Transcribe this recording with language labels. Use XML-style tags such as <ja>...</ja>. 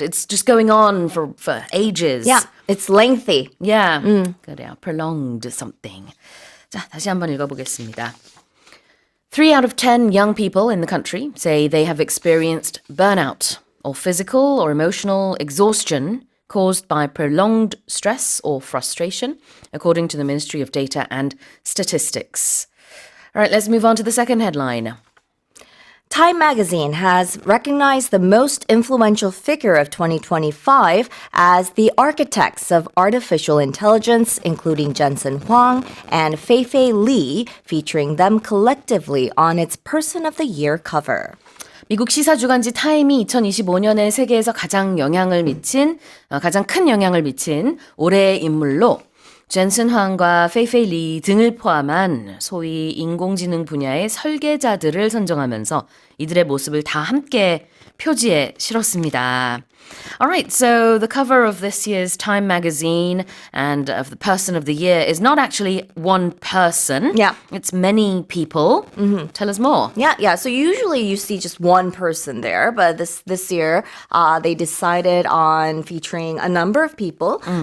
<en>It's just going on for ages. Yeah, it's lengthy. Yeah.</en> <ko>그래요.</ko> <en>prolonged something.</en> <ko>자, 다시 한번 읽어보겠습니다.</ko> <en>3 out of 10 young people in the country say they have experienced burnout or physical or emotional exhaustion caused by prolonged stress or frustration, according to the Ministry of Data and Statistics. All right, let's move on to the second headline. Time magazine has recognized the most influential figure of 2025 as the architects of artificial intelligence, including Jensen Huang and Fei-Fei Li, featuring them collectively on its Person of the Year cover.</en> <ko>미국 시사 주간지 타임이 2025년에 세계에서 가장 큰 영향을 미친 올해의 인물로 젠슨 황과 페이페이 리 등을 포함한 소위 인공지능 분야의 설계자들을 선정하면서 이들의 모습을 다 함께 표지에 실었습니다.</ko> <en>All right, so the cover of this year's Time magazine and of the Person of the Year is not actually one person. Yeah. It's many people. Tell us more. Yeah. So usually you see just one person there, but this year they decided on featuring a number of people.</en>